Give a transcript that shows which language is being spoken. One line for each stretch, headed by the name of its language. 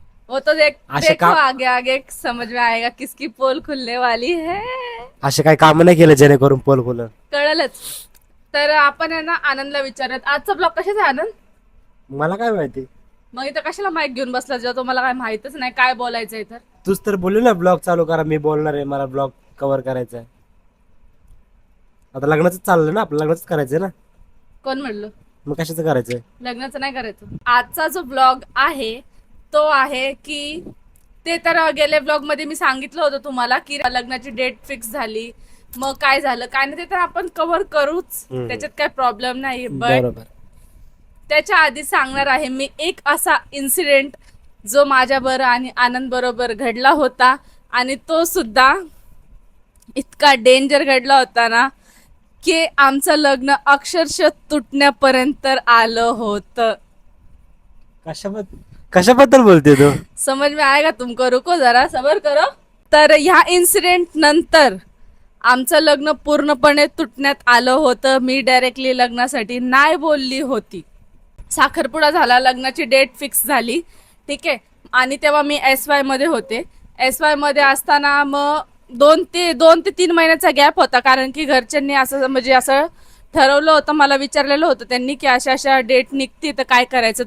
Hindi: वो तो देखो आगे आगे समझ में आएगा किसकी पोल खुलने वाली है.
Marathi: असे काही काम नाही केलं जेणेकरून पोल खुलं कळलंच. तर आपण आहे ना आनंदला विचारत आजचा ब्लॉग कशाचा आहे आनंद? मला काय माहिती. मग इथं कशाला माईक घेऊन बसला जेव्हा तुम्हाला काय माहितच नाही काय बोलायचंय. तर तूच तर बोलली ना ब्लॉग चालू करा, मी बोलणार आहे, मला ब्लॉग कव्हर करायचा आहे. आता लग्नाचं चाललं ना, आपलं लग्नाच करायचंय ना. कोण म्हणलं? मग कशाचं करायचंय? लग्नाचं नाही करायचं. आजचा जो ब्लॉग आहे तो आहे की ते तर गेल्या ब्लॉग मध्ये मी सांगितलं होतं तुम्हाला की लग्नाची डेट फिक्स झाली, मग काय झालं काय नाही ते तर आपण कव्हर करूच, त्याच्यात काय प्रॉब्लेम नाही. बट त्याच्या आधी सांगणार आहे मी एक असा इन्सिडेंट जो माझ्या बरोबर आणि आनंद बरोबर घडला होता, आणि तो सुद्धा इतका डेंजर घडला होता ना की आमचं लग्न अक्षरशः तुटण्यापर्यंत आलं होतं. कशाबद्दल बोलते तू?
Hindi: समझ में आएगा तुमको, रुको जरा सबर करो. तर ह्या इन्सिडेंट नंतर आमचं लग्न पूर्णपणे तुटण्यात आलं होतं. मी डायरेक्टली लग्नासाठी नाही बोलली होती. साखरपुडा झाला, लग्नाची डेट फिक्स झाली, ठीक आहे. आणि तेव्हा मी SY मध्ये होते. SY मध्ये असताना मग 2 ते 3 महिन्याचा गॅप होता, कारण की घरच्यांनी असं म्हणजे असं ठरवलं होतं, मला विचारलेलं होतं त्यांनी की अशा अशा डेट निघते तर काय करायचं.